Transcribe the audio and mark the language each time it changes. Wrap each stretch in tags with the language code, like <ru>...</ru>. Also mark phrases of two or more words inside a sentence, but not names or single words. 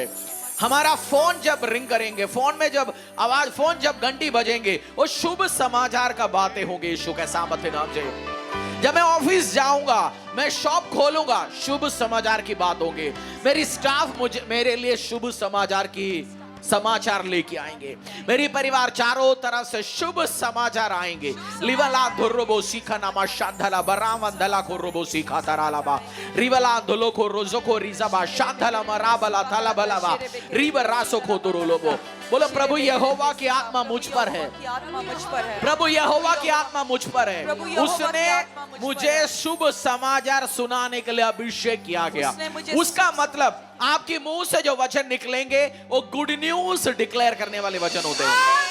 <hi>हमारा फोन जब रिंग करेंगे, फोन में जब आवाज, फोन जब घंटी बजेंगे, वो शुभ समाचार का बातें होंगे यीशु के सामर्थ्य नाम से। जब मैं ऑफिस जाऊंगा, मैं शॉप खोलूंगा, शुभ समाचार की बात होगी। मेरी स्टाफ मेरे लिए शुभ समाचार लेके आएंगे। मेरी परिवार चारों तरफ से शुभ समाचार आएंगे। लिवला धुर्रोबो सीखा नामा शाधला बरावंदला को रोबो सीखा तरालाबा रिवला धुलो को रोजो को रिजाबा शाधला मराबला तलाबलाबा रिवरासो को तुरुलोबो। बोलो प्रभु यहोवा की आत्मा मुझ पर है। प्रभु यहोवा की आत्मा मुझ पर है। उसने मुझे शुभ समाचार सुनाने के लिए अभिषेक किया गया। उसका मतलब आपके मुंह से जो वचन निकलेंगे वो</hi> <en>good news declare</en> <hi>करने वाले वचन होते हैं।</hi>